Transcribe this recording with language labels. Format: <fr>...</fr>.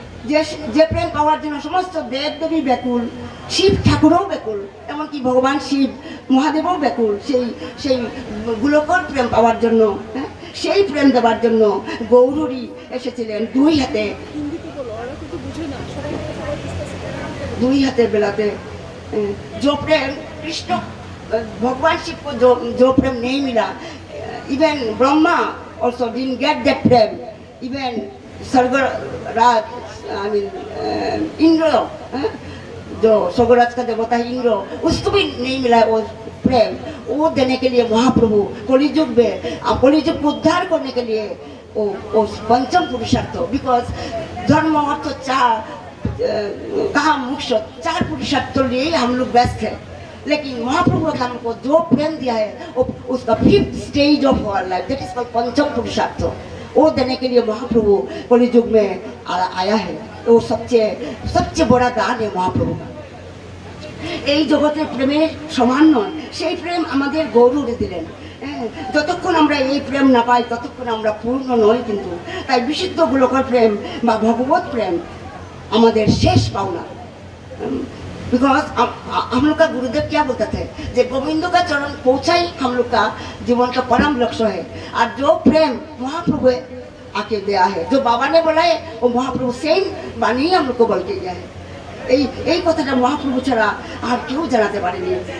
<bn>যে যে প্রেম পাওয়ার জন্য সমস্ত দেব দেবী ব্যাকুল, শিব ঠাকুরও ব্যাকুল, এমনকি ভগবান শিব মহাদেবও ব্যাকুল সেই গোলকর প্রেম পাওয়ার জন্য, হ্যাঁ, সেই প্রেম দেওয়ার জন্য গৌরী এসেছিলেন দুই হাতে বেলাতে।</bn> <hi>जो प्रेम कृष्ण भगवान शिव को जो प्रेम नहीं मिला, even Brahma</hi> <en>also didn't get that</en> <hi>Prem, even स्वर्गराज I mean Indra, जो स्वर्गराज का देवता है इंद्र, उसको भी नहीं मिला वो प्रेम। वो देने के लिए महाप्रभु कलियुग में, कलियुग को उद्धार करने के लिए वो पंचम पुरुषार्थ, बिकॉज धर्म अर्थ चार कहा मोक्ष, चार पुरुषार्थ लिए हम लोग व्यस्त हैं, लेकिन महाप्रभु ने हमको जो प्रेम दिया है वो उसका 5th</hi> <en>stage of our life, that is called</en> <hi>पंचम पुरुषार्थ। वो देने के लिए महाप्रभु कलियुग में आया है। वो सबसे बड़ा दान है महाप्रभु का।</hi> <bn>এই জগতের প্রেমের সমান নয়, সেই প্রেম আমাদের গৌরবে দিলেন। যতক্ষণ আমরা এই প্রেম না পাই ততক্ষণ আমরা পূর্ণ নই। কিন্তু তাই বিশুদ্ধ গোলকের প্রেম বা ভগবত প্রেম আমাদের শেষ পাওনা।</bn> <hi>बिकॉज हम लोग का गुरुदेव क्या बोलते थे, जे गोविंद का चरण पहुँचा ही हम लोग का जीवन का परम लक्ष्य है। और जो प्रेम महाप्रभु आके दिया है, जो बाबा ने बोला है, वो महाप्रभु सेम बानी ही हम लोग को बोल के गया है।</hi> <bn>এই কথাটা মহাপ্রভু ছাড়া আর কেউ জানাতে পারেনি।</bn>